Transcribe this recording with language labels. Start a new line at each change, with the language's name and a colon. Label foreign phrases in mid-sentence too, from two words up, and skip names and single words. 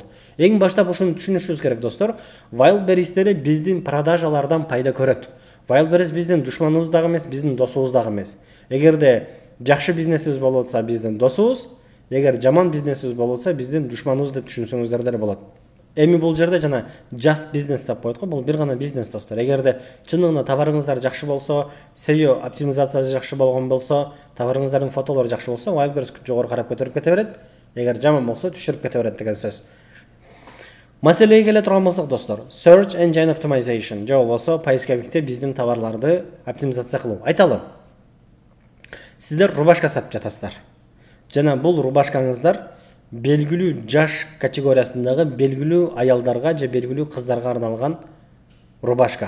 Kyrgyz: Эң баштап ушуну түшүнүшүбүз керек достор. Wildberries деле биздин продажалардан пайда көрөт. Wildberries биздин душманыбыз дагы эмес, биздин досубуз дагы эмес. Эгерде жакшы бизнесибиз болуп атса, биздин досубуз, эгер жаман бизнесибиз болуп атса, биздин душманыбыз деп түшүнсөңүздөр деле болот. Эми бул жерде жана
English: just business
Kyrgyz: деп коет го, бул бир гана бизнес достор. Эгерде чындыгында товарыңыздар жакшы болсо, SEO оптимизациясы жакшы болгон болсо, товарыңыздардын фотолору жакшы болсо, Wildberries жогору карап көтөрүп кете берет. Эгер жаман болсо, түшүрүп кете берет деген сөз. Маселеге келе турган болсок достор,
English: search engine optimization
Kyrgyz: же болбосо поисковикте биздин товарларды оптимизация кылуу. Айталы. Сиздер рубашка сатып жатасыздар. Жана бул рубашкаңыздар белгилүү жаш категориясындагы белгилүү аялдарга же белгилүү кыздарга арналган рубашка.